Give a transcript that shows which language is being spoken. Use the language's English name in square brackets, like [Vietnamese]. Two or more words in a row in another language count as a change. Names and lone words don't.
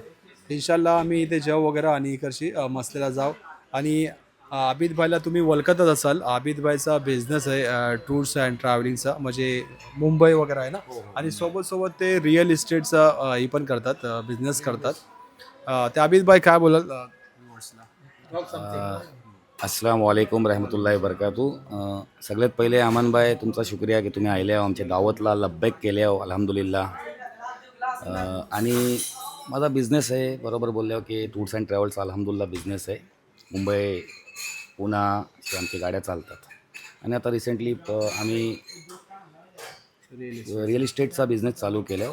[Marathi] इन्शाल्लाह आम्ही इथे जेव वगैरे आणि इकडची मसल्याला जाऊ. आणि आबिद भाईला तुम्ही ओळखतच असाल. आबिद भाईचा बिझनेस आहे [English] tours and travellingcha [Marathi] म्हणजे मुंबई वगैरे आहे ना. आणि सोबत ते [English] real estatecha [Marathi] ही पण करतात बिझनेस करतात. ते आबिद भाई काय बोलाल [Arabic] السلام عليكم ورحمة الله وبركاته. [Marathi] सगळ्यात पहिले अमनबाई तुमचा शुक्रिया की तुम्ही आले आमच्या दावतला लब्बैक केले अल्हम्दुलिल्लाह. आणि माझा बिझनेस आहे बरोबर बोलले की [English] tours and travelscha [Marathi] अल्हम्दुलिल्लाह बिझनेस आहे. मुंबई पुणा अशा आमच्या गाड्या चालतात. आणि आता रिसेंटली आम्ही [English] real estatecha [Marathi] बिझनेस चालू केला.